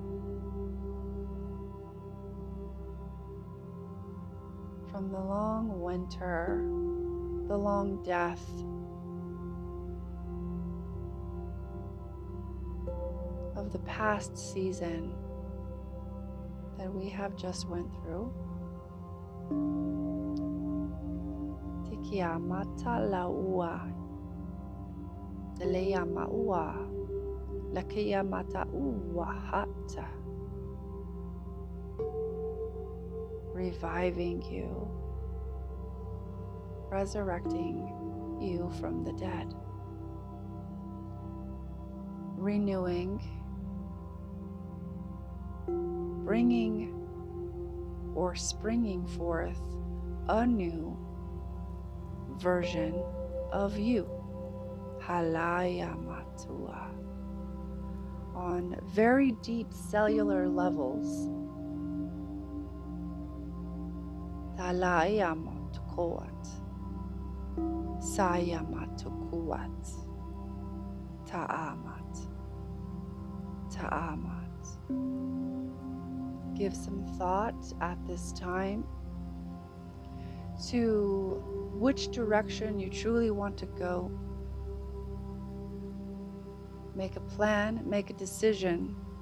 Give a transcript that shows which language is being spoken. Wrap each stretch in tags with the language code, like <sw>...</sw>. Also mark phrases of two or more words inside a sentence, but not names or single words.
<en>From the long winter, the long death, of the past season that we have just went through. Tikia mata laua, Teleya maua, Lakia mata uwa hata. Reviving you, resurrecting you from the dead, renewing, bringing or springing forth a new version of you. Halaya matua. On very deep cellular levels. Talaya matukoat. Saya matukuat. Ta'amat. Give some thought at this time to which direction you truly want to go. Make a plan, make a decision.</en>